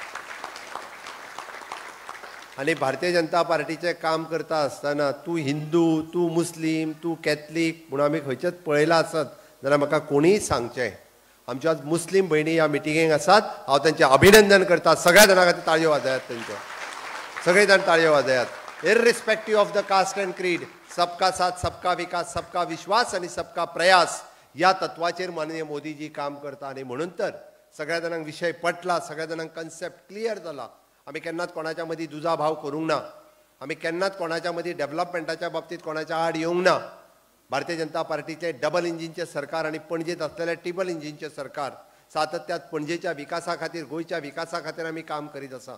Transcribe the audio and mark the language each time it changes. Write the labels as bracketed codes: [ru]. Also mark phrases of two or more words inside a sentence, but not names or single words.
[kok] आनी भारतीय जनता पार्टीचें काम करता आसतना तूं हिंदू तूं मुस्लीम तूं कॅथलीक म्हणून आमी खंयचेच पळयला आसत जाल्यार म्हाका कोणीय सांगचें आमचे आज मुस्लीम भयणी ह्या मिटिंगेक आसात. हांव तांचें अभिनंदन करता. सगळ्या जाणां खातीर ताळयो वाजयात तांच्यो. सगळे जाण ताळयो वाजयात. [en] irrespective of the caste and creed, [hi] सबका साथ, सबका विकास, सबका विश्वास आणि सबका प्रयास [kok] या तत्वाचेर माननीय मोदीजी काम करता. आणि म्हणून तर सगळ्या जाणांक विषय पटला, सगळ्या जाणांक कन्सेप्ट क्लियर जाला. आमी केन्नाच कोणाच्या मदीं दुजाभाव करूंक ना. आमी केन्नाच कोणाच्या मदीं डेव्हलपमेंटाच्या बाबतींत कोणाच्या आड येवंक ना. भारतीय जनता पार्टीचे डबल इंजिनचे सरकार आणि पणजेत असलेले ट्रिपल इंजिनचे सरकार सातत्यात पणजेच्या विकासा खातीर, गोंयच्या विकासा खातीर आमी काम करीत आसा.